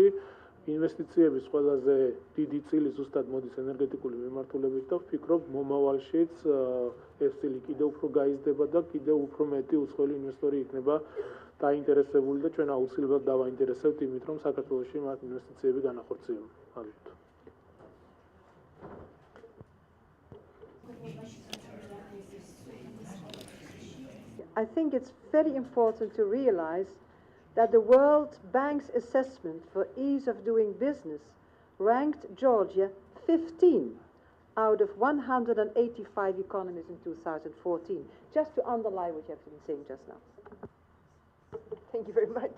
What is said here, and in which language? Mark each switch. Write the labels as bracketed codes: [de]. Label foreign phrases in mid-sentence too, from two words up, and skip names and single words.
[ka] ინვესტიციების ყველაზე დიდი წილი ზუსტად მოდის ენერგეტიკული მიმართულებით და ვფიქრობ, მომავალშიც ეს წილი კიდევ უფრო გაიზრდება და კიდევ უფრო მეტი უცხოელი ინვესტორი იქნება დაინტერესებული და ჩვენ აუცილებლად დავაინტერესებთ იმით, რომ საქართველოში მათ ინვესტიციები განახორციელონ. მადლობთ. [en] I think it's very important to realize that the World Bank's assessment for ease of doing business ranked Georgia 15 out of 185 economies in 2014, just to underline what you have been saying just now. Thank you very much.